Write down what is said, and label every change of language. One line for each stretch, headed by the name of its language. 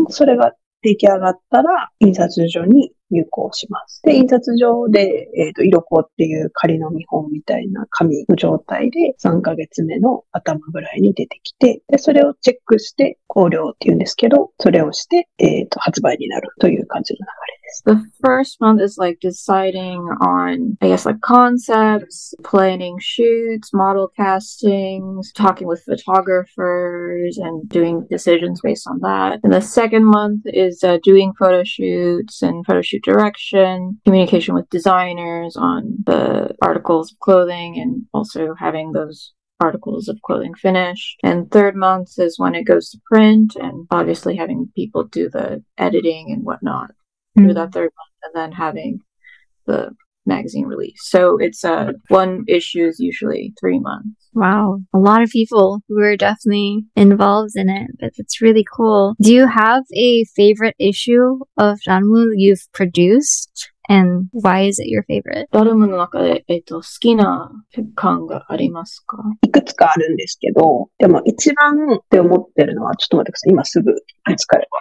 Japanese: それが出来上がったら、印刷所に入稿します。で、印刷所で、色香っていう仮の見本みたいな紙の状態で3ヶ月目の頭ぐらいに出てきて、で、それをチェックして、考慮っていうんですけど、それをして、発売になるという感じの流れです。
English: The first month is like deciding on, I guess, like concepts, planning shoots, model castings, talking with photographers, and doing decisions based on that. And the second month is doing photo shoots and photo shoot direction, communication with designers on the articles of clothing, and also having those articles of clothing finished. And third month is when it goes to print, and obviously having people do the editing and whatnot through that third month, and then having the magazine release. So it's one issue is usually 3 months. Wow. A lot of people who are definitely involved in it, but it's really cool. Do you have a favorite issue of Ranmu you've produced? And why is it your favorite?
Japanese: ラルムの中で、好きな巻がありますか？いくつかあるんですけど、でも一番って思ってるのは、ちょっと待ってください。今すぐ見つかる。